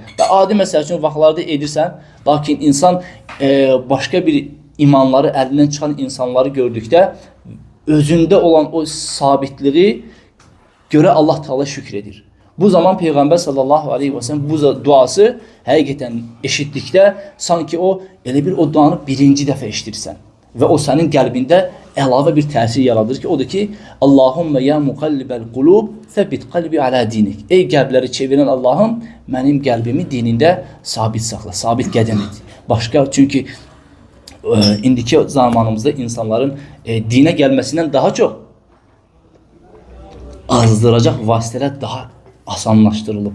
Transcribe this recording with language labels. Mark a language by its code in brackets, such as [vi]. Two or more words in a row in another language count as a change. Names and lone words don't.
[az] Və adi məsəl üçün vaxtlarda edirsən, lakin insan başqa bir imanları əlindən çıxan insanları gördükdə özündə olan o sabitliyi görə Allah Teala şükür edir. Bu zaman Peyğəmbər [ar] صلى الله عليه وسلم [az] bu duası həqiqətən eşitdikdə sanki o elə bir o duanı birinci dəfə eşitirsən və o sənin qəlbində əlavə bir təsir yaradır ki, odur ki, [ar] اللهم يا مقلب القلوب ثبت قلبي على دينك. [az] Ey qəlbləri çevirən Allahım, mənim qəlbimi dinində sabit saxla, sabit qədəm et. Başqa, çünki indiki zamanımızda insanların dinə gəlməsindən daha çox azdıracaq vasitələr daha asanlaşdırılıb.